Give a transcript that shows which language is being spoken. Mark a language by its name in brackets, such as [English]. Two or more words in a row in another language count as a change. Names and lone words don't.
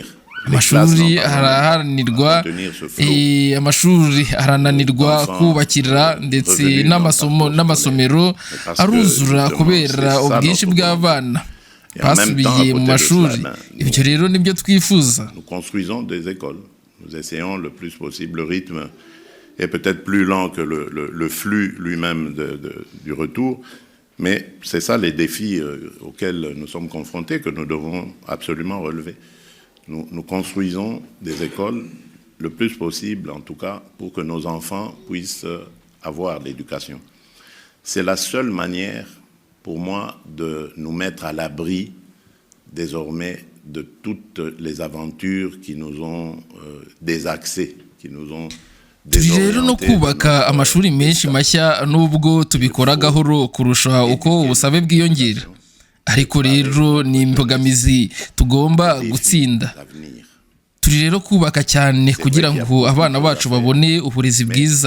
[Kinyarwanda] Amashuri araharanirwa, amashuri arananirwa kubakira, ndetse n'amasomero aruzura kubera ubwinshi bw'abana basubiye mu mashuri. Ibyo rero nibyo twifuza. [French] Nous essayons le plus possible. Le rythme est peut-être plus lent que le flux lui-même du retour, mais c'est ça les défis auxquels nous sommes confrontés, que nous devons absolument relever. Nous construisons des écoles le plus possible, en tout cas, pour que nos enfants puissent avoir l'éducation. C'est la seule manière, pour moi, de nous mettre à l'abri, désormais, de toutes les aventures qui nous ont désaxés, qui nous ont [Kinyarwanda] turi rero no kubaka amashuri menshi mashya nubwo tubikora gahoro kurusha uko ubusabe bwiyongera, ariko rero ni imbogamizi tugomba gutsinda. Turi rero kubaka cyane kugira ngo abana bacu babone uburezi bwiza.